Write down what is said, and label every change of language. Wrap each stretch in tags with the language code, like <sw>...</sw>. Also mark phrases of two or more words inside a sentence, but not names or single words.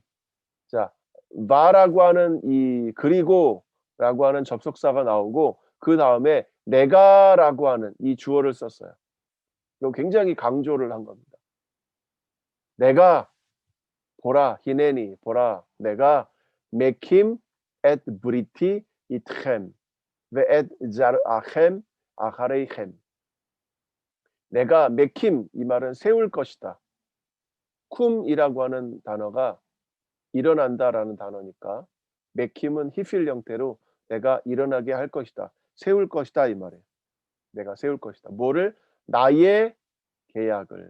<ko>자, 바라고 하는 이 그리고라고 하는 접속사가 나오고 그 다음에 내가라고 하는 이 주어를 썼어요. 이거 굉장히 강조를 한 겁니다. 내가 보라,</ko> <he>הנני</he> <ko>보라, 내가</ko> <he>מקים את בריתי אתכם ואת זרעכם אחריכם.</he> <ko>내가 메킴, 이 말은 세울 것이다. 쿰이라고 하는 단어가 일어난다라는 단어니까 메킴은 히필 형태로 내가 일어나게 할 것이다. 세울 것이다 이 말이에요. 내가 세울 것이다. 뭐를? 나의 계약을.</ko>